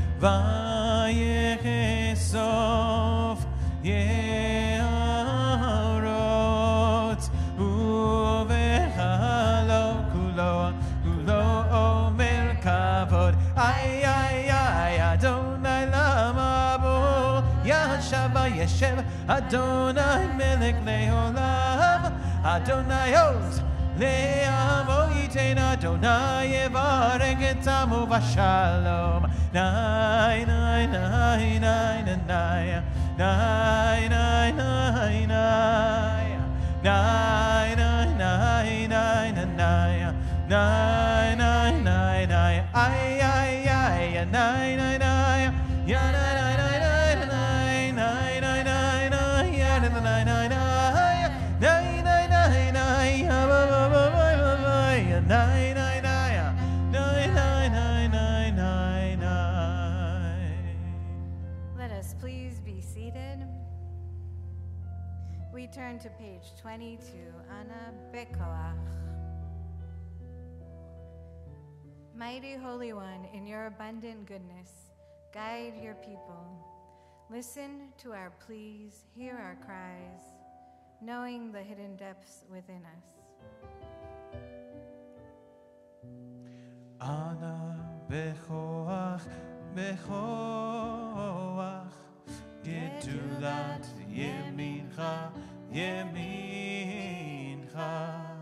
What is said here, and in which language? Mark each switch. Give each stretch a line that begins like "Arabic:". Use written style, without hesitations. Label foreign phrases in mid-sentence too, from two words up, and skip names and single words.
Hebrew: ויחשוף יערות ובחלום כולו אומר כבוד, איי איי איי, אדוני למה בו ישב וישב, אדוני מלך לעולם, אדוני עוז לעמו ייתן, אדוני יברך את עמו בשלום. ניי ניי ניי ניי ניי ניי ניי ניי ניי ניי ניי ניי ניי ניי ניי ניי, איי איי איי, ניי ניי ניי, יא ניי ניי ניי ניי ניי ניי ניי, יא ניי ניי ניי ניי ניי ניי ניי, יא ניי ניי ניי, ניי ניי ניי ניי ניי ניי.
English: Let us please be seated. We turn to page 22, Ana Bekoach. Mighty Holy One, in your abundant goodness, guide your people. Listen to our pleas, hear our cries, knowing the hidden depths within us.
Hebrew: אנא בכח, בכח, גדולת ימינך, ימינך.